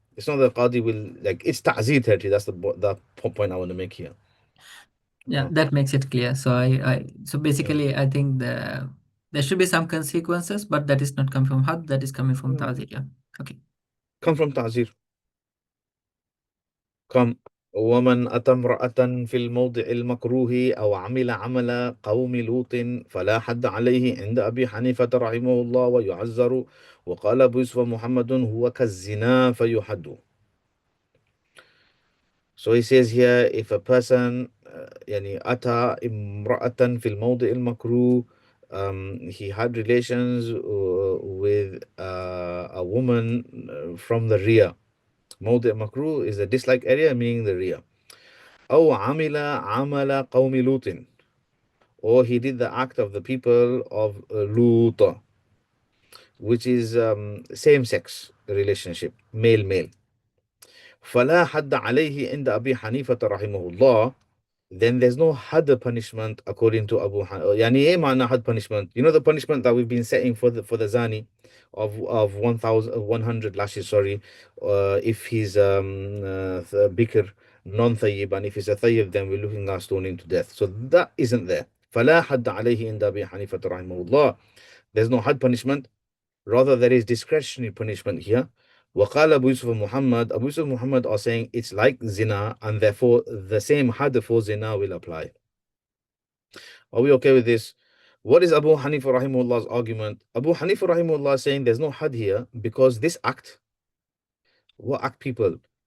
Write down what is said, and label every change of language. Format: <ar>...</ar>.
<en>It's not the Qadi will, like, it's ta'zir territory. That's the point I want to make here. Yeah, that makes it clear. So so basically, I think there should be some consequences, but that is not coming from had, that is coming from ta'zir. Yeah. Okay. Come from ta'zir. Come</en> <ar>ومن أتى امرأة في الموضع المكروه أو عمل عمل قوم لوط فلا حد عليه عند أبي حنيفة رحمه الله ويعزر. وقال أبو يوسف محمد هو كالزنا فيحد.</ar> <en>So he says here, if a person</en> <ar>يعني أتى امرأة في الموضع المكروه,</ar> <en>he had relations with a woman from the rear.</en> <ar>موضع مكروه</ar> <en>is a dislike area, meaning the rear.</en> <ar>أو عمل عمل قوم لوط,</ar> <en>or he did the act of the people of Lut, which is same sex relationship, male male.</en> <ar>فلا حد عليه عند أبي حنيفة رحمه الله,</ar> <en>then there's no had punishment according to Abu Hanifa.</en> <ar>يعني إيه معنى</ar> <en>had punishment? You know the punishment that we've been setting for the zani of 1,100 lashes, sorry, if he's bikr, non-thayyib, and if he's a thayyib, then we're looking at stoning to death. So that isn't there.</en> <ar>فلا حد عليه عند أبي حنيفة رحمه الله.</ar> <en>There's no had punishment. Rather, there is discretionary punishment here. وقال Abu Yusuf Muhammad, Abu Yusuf Muhammad are saying it's like zina, and therefore the same had for zina will apply. Are we okay with this? What is Abu Hanifa Rahimullah's argument? Abu Hanifa Rahimullah is saying there's no had here because this act, what act, people?</en>